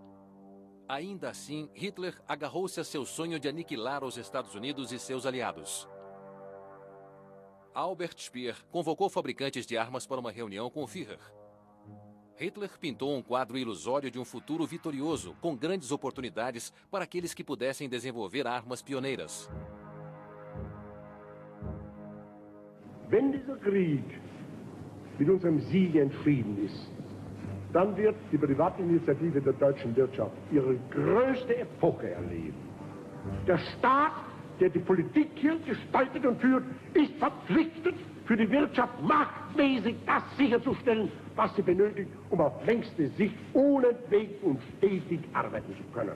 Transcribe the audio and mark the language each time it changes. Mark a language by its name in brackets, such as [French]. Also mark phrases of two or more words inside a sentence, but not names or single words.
[Portuguese] Ainda assim, Hitler agarrou-se a seu sonho de aniquilar os Estados Unidos e seus aliados. Albert Speer convocou fabricantes de armas para uma reunião com o Führer. Hitler pintou um quadro ilusório de um futuro vitorioso, com grandes oportunidades para aqueles que pudessem desenvolver armas pioneiras. [German] Wenn dieser Krieg mit unserem Sieg entschieden ist, dann wird die Privatinitiative der deutschen Wirtschaft ihre größte Epoche erleben. Der Staat, der die Politik hier gestaltet und führt, ist verpflichtet, für die Wirtschaft machtmäßig das sicherzustellen, was sie benötigt, um auf längste Sicht ohne Weg und stetig arbeiten zu können.